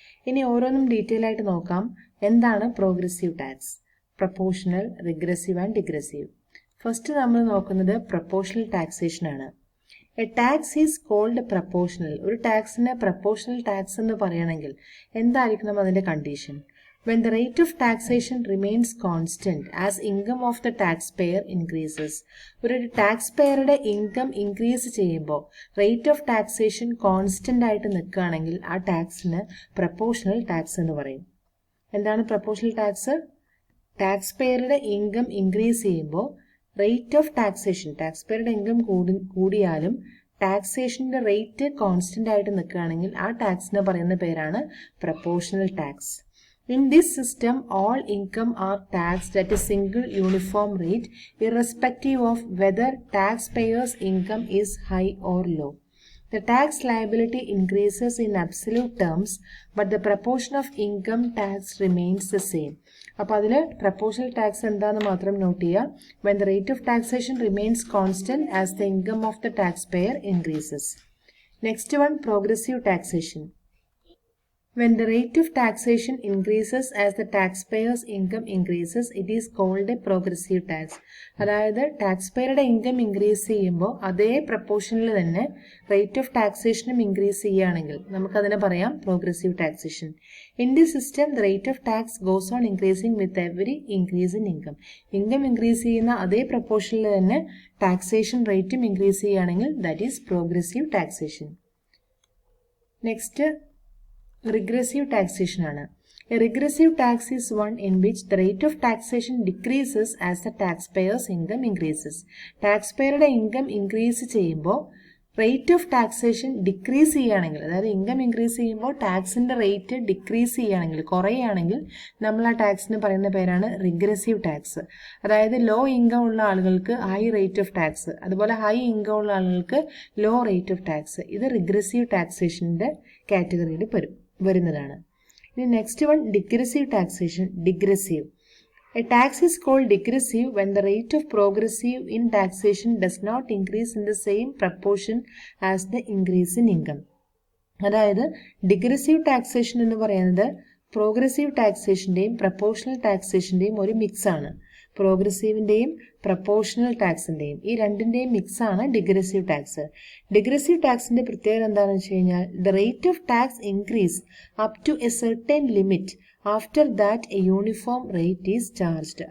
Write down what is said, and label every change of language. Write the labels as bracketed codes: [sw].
[ml] ഇനി ഓരോന്നും ഡീറ്റെയിൽ ആയിട്ട് നോക്കാം. എന്താണ് progressive tax, proportional, regressive and ഡിഗ്രസീവ്? First നമ്മൾ നോക്കുന്നത് പ്രപ്പോർഷണൽ ടാക്സേഷൻ ആണ്. [en] A tax is called proportional. [ml] ഒരു ടാക്സിനെ പ്രപ്പോർഷണൽ ടാക്സ് എന്ന് പറയണമെങ്കിൽ എന്തായിരിക്കണം അതിന്റെ condition? [en] When the rate of taxation remains constant as income of the taxpayer increases. [ml] ഒരു ടാക്സ് പേയറുടെ ഇൻകം ഇൻക്രീസ് ചെയ്യുമ്പോൾ റേറ്റ് ഓഫ് ടാക്സേഷൻ കോൺസ്റ്റന്റ് ആയിട്ട് നിൽക്കുകയാണെങ്കിൽ ആ ടാക്സിന് പ്രപ്പോർഷണൽ ടാക്സ് എന്ന് പറയും. എന്താണ് proportional tax? Tax പേയറുടെ income increase ചെയ്യുമ്പോൾ rate of taxation, tax പേയറുടെ income കൂടിയാലും ടാക്സേഷന്റെ റേറ്റ് കോൺസ്റ്റന്റ് ആയിട്ട് നിൽക്കുകയാണെങ്കിൽ ആ ടാക്സിന് പറയുന്ന പേരാണ് proportional tax. [en] In this system, all income are taxed at a single uniform rate, irrespective of whether taxpayers' income is high or low. The tax liability increases in absolute terms, but the proportion of income tax remains the same. [ml] അപ്പോൾ അതിൽ proportional tax എന്താണെന്ന് മാത്രം not ചെയ്യുക. [en] When the rate of taxation remains constant as the income of the taxpayer increases. Next one, progressive taxation. When the rate of taxation increases as the taxpayer's income increases, it is called a progressive tax. [ml] അതായത് ടാക്സ്പെയറുടെ income increase ചെയ്യുമ്പോൾ അതേ പ്രപ്പോർഷനിൽ തന്നെ rate of ടാക്സേഷനും increase ചെയ്യുകയാണെങ്കിൽ നമുക്കതിനെ പറയാം progressive taxation. [en] In this system the rate of tax goes on increasing with every increase in income. [ml] Income increase ചെയ്യുന്ന അതേ പ്രപ്പോർഷനിൽ തന്നെ ടാക്സേഷൻ റേറ്റും ഇൻക്രീസ് ചെയ്യുകയാണെങ്കിൽ [en] That is progressive taxation. [ml] Next regressive taxation ആണ്. [en] A regressive tax is one in which the rate of taxation decreases as the taxpayer's income increases. [ml] ടാക്സ്പെയറുടെ income increase ചെയ്യുമ്പോൾ rate of taxation decrease ചെയ്യുകയാണെങ്കിൽ, അതായത് income increase ചെയ്യുമ്പോൾ ടാക്സിന്റെ rate decrease ചെയ്യുകയാണെങ്കിൽ, കുറയുകയാണെങ്കിൽ നമ്മൾ ആ ടാക്സിന് പറയുന്ന പേരാണ് റിഗ്രസീവ് ടാക്സ്. അതായത് ലോ ഇൻകം ഉള്ള ആളുകൾക്ക് ഹൈ റേറ്റ് ഓഫ് ടാക്സ്, അതുപോലെ ഹൈ ഇൻകം ഉള്ള ആളുകൾക്ക് ലോ റേറ്റ് ഓഫ് ടാക്സ്. ഇത് റിഗ്രസീവ് ടാക്സേഷന്റെ കാറ്റഗറിയിൽ വരുന്നതാണ്. ഇനി next one ഡിഗ്രസീവ് taxation. ഡിഗ്രസീവ്. [en] A tax is called digressive when the rate of progressive in taxation does not increase in the same proportion as the increase in income. [ml] അതായത് ഡിഗ്രസീവ് taxation എന്ന് പറയുന്നത് progressive ടാക്സേഷന്റെയും proportional ടാക്സേഷന്റെയും ഒരു mix ആണ്. പ്രോഗ്രസീവിന്റെയും proportional ടാക്സിന്റെയും ഈ രണ്ടിന്റെയും mix ആണ് ഡിഗ്രസീവ് tax. ഡിഗ്രസീവ് ടാക്സിന്റെ പ്രത്യേകത എന്താണെന്ന് വെച്ച് കഴിഞ്ഞാൽ [en] The rate of tax increase up to a certain limit after that a uniform rate is charged.